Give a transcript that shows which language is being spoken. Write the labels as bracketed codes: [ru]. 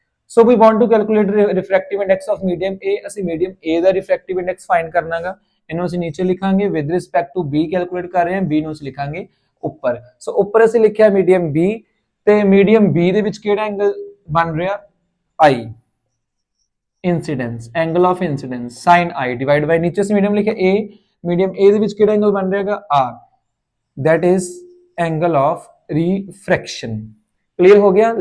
[en] So we want to calculate refractive index of medium A। [pa] ਅਸੀਂ medium A ਦਾ refractive index find ਕਰਨਾਗਾ, ਇਹਨੂੰ ਅਸੀਂ ਨੀਚੇ ਲਿਖਾਂਗੇ। [en] with respect to B calculate [pa] ਕਰ ਰਹੇ ਹਾਂ, B ਨੂੰ ਅਸੀਂ ਲਿਖਾਂਗੇ ਉੱਪਰ। ਸੋ ਉੱਪਰ ਅਸੀਂ ਲਿਖਿਆ medium B, ਤੇ medium B ਦੇ ਵਿੱਚ ਕਿਹੜਾ ਐਂਗਲ ਬਣ ਰਿਹਾ? [en] I incidence, angle of incidence sin I divided by, [hi] नीचे से मीडियम लिखे A, [pa] मीडियम A ਦੇ ਵਿੱਚ ਕਿਹੜਾ ਐਂਗਲ ਬਣ ਰਿਹਾਗਾ? [en] R, that is angle of refraction। clear [pa] ਹੋ ਗਿਆ?